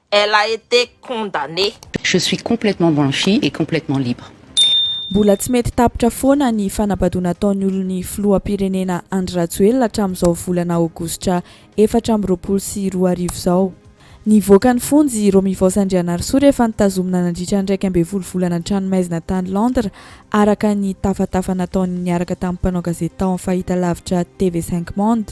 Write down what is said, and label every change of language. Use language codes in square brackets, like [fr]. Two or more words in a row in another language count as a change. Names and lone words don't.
[fr] Elle a été condamnée. Je suis complètement blanchie et complètement libre. [mg] Mbola tsy mety tapitra foana ny fanabadona ataon'ny olon'ny filoham-pirenena Andry Rajoelina hatramin'izao volana aogositra 2024 izao. Nivoaka ny fonjy Romivos Andrianarsoa rehefa nitazomina nandritra ny 12 volana tranomaizina tany Londres araka ny tafatafa nataony niaraka tamin'ny mpanao gazety tao amin'ny fahitalavitra TV5 Monde.